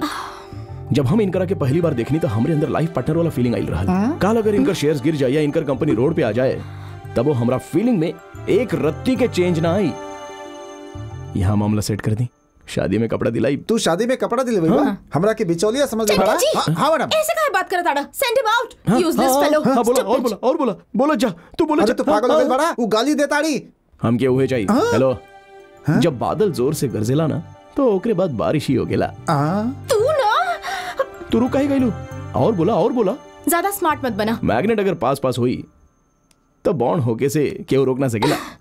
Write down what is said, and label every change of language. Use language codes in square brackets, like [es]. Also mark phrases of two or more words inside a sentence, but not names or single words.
[bho] जब हम इनकरा के पहली बार देखनी तो हमरे अंदर [en] life partner [bho] वाला फीलिंग आई रहल। काल अगर इनकर शेयर्स गिर जाए या इनकर कंपनी रोड पे आ जाए, तब वो हमरा फीलिंग में एक रत्ती के चेंज ना आई। यहाँ मामला सेट कर दी, शादी में कपड़ा दिलाई। तू शादी में कपड़ा दिले भैया? हमरा के बिचौलिया समझ में पड़ा? हां मैडम। ऐसे काहे बात करत आड़ा? [en] Send him out, useless fellow. [bho] हां बोला और बोला और बोला, बोला जा तू बोला जा। तू पागल हो गई बड़ा, वो गाली देताड़ी। हम के उहे चाहिए। हेलो, जब बादल जोर से गरजेला ना तो ओकरे बाद बारिश ही हो गेला। तू ना तू रुक काहे गइलू? और बोला और बोला। ज्यादा स्मार्ट मत बना। मैग्नेट अगर पास पास हुई तो बॉन्ड होके से केहू रोक ना सकेला।